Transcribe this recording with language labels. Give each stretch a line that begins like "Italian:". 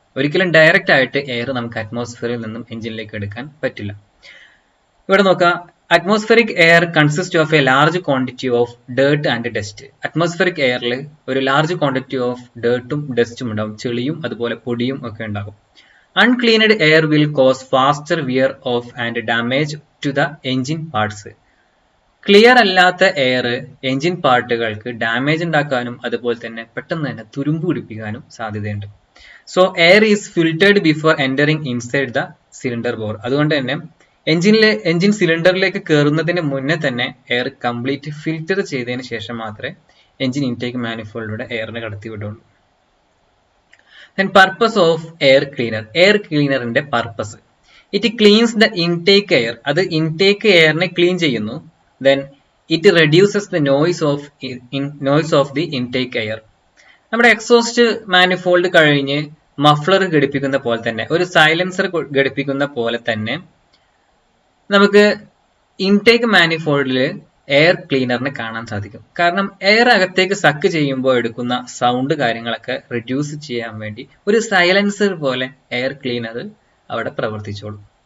Malayalam: ഒരിക്കലും ഡയറക്റ്റ് ആയിട്ട് എയർ നമുക്ക് അറ്റ്മോസ്ഫിയറിൽ നിന്നും എഞ്ചിനിലേക്ക് എടുക്കാൻ പറ്റില്ല.
English: ഇവിടെ നോക്കാം, atmospheric air consist of a large quantity of dirt and dust.
Malayalam: Atmospheric എയറിൽ ഒരു
English: large quantity of
Malayalam: ഡേർട്ടും ഡസ്റ്റും ഉണ്ടാവും, ചെളിയും അതുപോലെ പൊടിയും ഒക്കെ ഉണ്ടാകും.
English: Uncleaned air will cause faster wear off and damage to the engine parts.
Malayalam: Clear അല്ലാത്ത എയർ എഞ്ചിൻ പാർട്ടുകൾക്ക് ഡാമേജ് ഉണ്ടാക്കാനും അതുപോലെ തന്നെ പെട്ടെന്ന് തന്നെ തുരുമ്പ് പിടിപ്പിക്കാനും സാധ്യതയുണ്ട്.
English: So air is filtered before entering inside the cylinder bore.
Malayalam: അതുകൊണ്ട് തന്നെ എഞ്ചിൻ സിലിണ്ടറിലേക്ക് കയറുന്നതിന് മുന്നേ തന്നെ എയർ കംപ്ലീറ്റ് ഫിൽറ്റർ ചെയ്തതിന് ശേഷം മാത്രമേ engine intake മാനിഫോൾഡിലൂടെ എയറിനെ കടത്തിവിടുള്ളൂ.
English: Then purpose of air cleaner. Air cleaner ന്റെ purpose. It cleans the intake air.
Malayalam: അത് intake airനെ ക്ലീൻ ചെയ്യുന്നു.
English: Then it reduces the noise of the intake air.
Malayalam: നമ്മുടെ എക്സോസ്റ്റ് മാനിഫോൾഡ് കഴിഞ്ഞ് muffler ഘടിപ്പിക്കുന്ന പോലെ തന്നെ, ഒരു സൈലൻസർ ഘടിപ്പിക്കുന്ന പോലെ തന്നെ നമുക്ക് ഇൻടേക്ക് മാനിഫോൾഡിൽ എയർ ക്ലീനറിനെ കാണാൻ സാധിക്കും. കാരണം എയർ അകത്തേക്ക് സക്ക് ചെയ്യുമ്പോൾ എടുക്കുന്ന സൗണ്ട് കാര്യങ്ങളൊക്കെ റിഡ്യൂസ് ചെയ്യാൻ വേണ്ടി ഒരു സൈലൻസർ പോലെ എയർ ക്ലീനർ അവിടെ പ്രവർത്തിച്ചോളും.